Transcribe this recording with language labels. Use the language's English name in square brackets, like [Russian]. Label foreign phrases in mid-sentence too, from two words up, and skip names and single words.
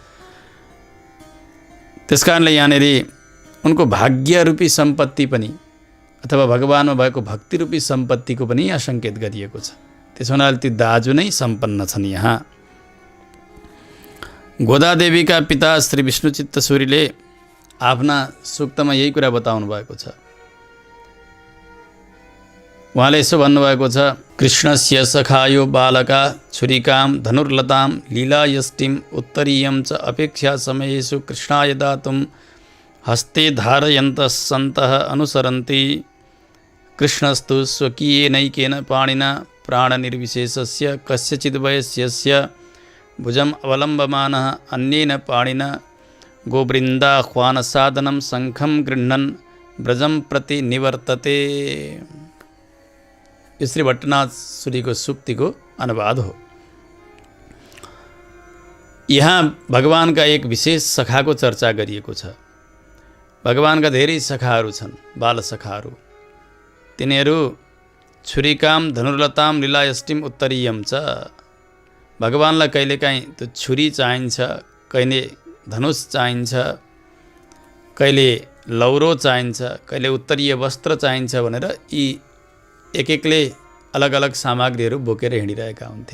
[Nepali] त्यसकारणले यहाँनिर उनको भाग्यरूपी सम्पत्ति पनि अथवा भगवानमा भएको भक्तिरूपी सम्पत्तिको पनि यहाँ सङ्केत गरिएको छ। त्यसो हुनाले ती दाजु नै सम्पन्न छन्। यहाँ गोदादेवीका पिता श्री विष्णुचित्त सूरीले आफ्ना सूक्तमा यही कुरा बताउनु भएको छ। उहाँले यसो भन्नुभएको छ, [Sanskrit] कृष्णस्य सखायो बालका छुरिकाम धनुर्लताम लीलायष्टिम उत्तरीयं च अपेक्षा समयेषु कृष्णाय दातुं हस्ते धारयन्तः सन्तः अनुसरन्ति कृष्णस्तु स्वकीयेनैकेन पाणिना प्राणनिर्विशेषस्य कस्यचिद्वयस्यस्य भुजम् अवलम्बमानः अन्येन पाणिना गोवृन्दाह्वानसाधनं शङ्खं गृह्णन् ब्रजं प्रति निवर्तते। [Nepali] यो श्री भट्टनाथ सूरीको सूक्तिको अनुवाद हो। यहाँ भगवानका एक विशेष सखाको चर्चा गरिएको छ। भगवानका धेरै सखाहरू छन्, बाल सखाहरू। [Sanskrit] तिनीहरू छुरिकाम धनुर्लताम लीलायष्टिम उत्तरीयम च। [Nepali] भगवानलाई कहिलेकाहीँ त्यो छुरी चाहिन्छ, कहिले धनुष चाहिन्छ, कहिले लौरो चाहिन्छ, कहिले उत्तरीय वस्त्र चाहिन्छ भनेर यी एक एकले अलग अलग सामग्रीहरू बोकेर हिँडिरहेका हुन्थे।